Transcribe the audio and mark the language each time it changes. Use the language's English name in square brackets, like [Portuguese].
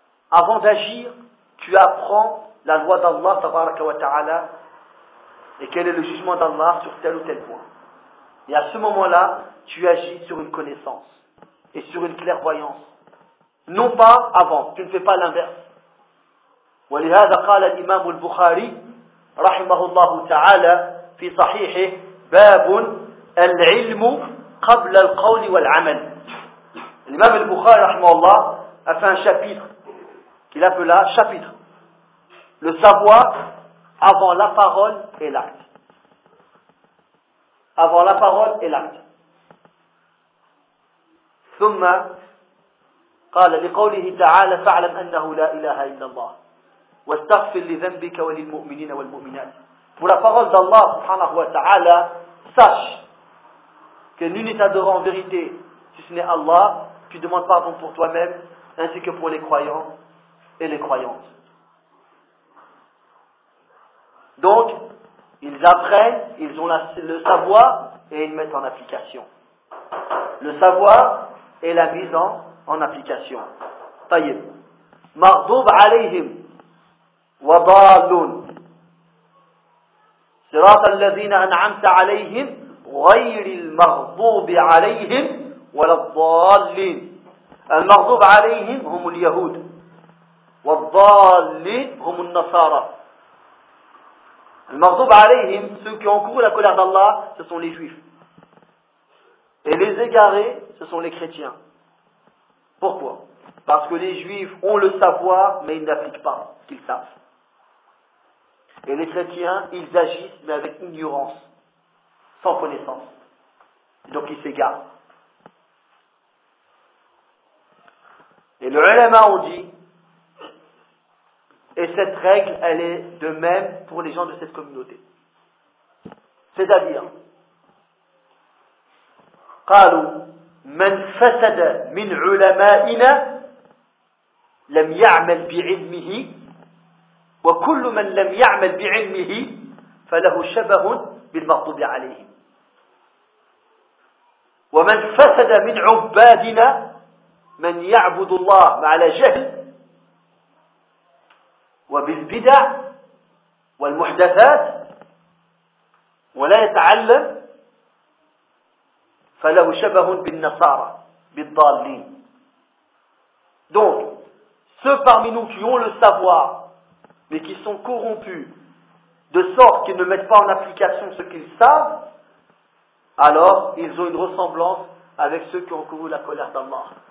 [French] Avant d'agir, tu apprends la loi d'Allah, tabaraka wa ta'ala, et quel est le jugement d'Allah sur tel ou tel point. Et à ce moment-là, tu agis sur une connaissance et sur une clairvoyance. Non pas avant, tu ne fais pas l'inverse. [Arabic] ولهذا قال الإمام البخاري رحمه الله تعالى في صحيحه باب العلم قبل القول والعمل. الإمام البخاري رحمه الله [French] a fait un chapitre qu'il appela chapitre le savoir avant la parole et l'acte. Avant la parole et l'acte. [Arabic] ثم قال لقوله تعالى فاعلم أنه لا إله إلا الله واستغفر لذنبك وللمؤمنين والمؤمنات. [French] Pour la parole d'Allah subhanahu wa ta'ala, sache que nul n'est adoré en vérité si ce n'est Allah, puis demande pardon pour toi-même ainsi que pour les croyants et les croyantes. Donc, ils apprennent, ils ont le savoir et ils mettent en application. Le savoir et la mise en application. [Arabic] Tayyib. Maghdoub alayhim. وضالون صراط الذين أنعمت عليهم غير المغضوب عليهم ولا الضالين. المغضوب عليهم هم اليهود والضالين هم النصارى. المغضوب عليهم [French] ceux qui ont couru la colère d'Allah, ce sont les juifs. Et les égarés, ce sont les chrétiens. Pourquoi? Parce que les juifs ont le savoir, mais ils n'appliquent pas ce qu'ils savent. Et les chrétiens, ils agissent, mais avec ignorance, sans connaissance. Et donc ils s'égarent. Et le ulama ont dit, et cette règle, elle est de même pour les gens de cette communauté. C'est-à-dire, [Arabic] قالوا, من فسد من علمائنا لم يعمل بعلمه وكل من لم يعمل بعلمه فله شبه بالمغضوب عليه ومن فسد من عبادنا من يعبد الله على جهل وبالبدع والمحدثات ولا يتعلم فله شبه بالنصارى بالضالين. [French] Donc ceux parmi nous qui ont le savoir mais qui sont corrompus, de sorte qu'ils ne mettent pas en application ce qu'ils savent, alors ils ont une ressemblance avec ceux qui ont couru la colère d'Allah.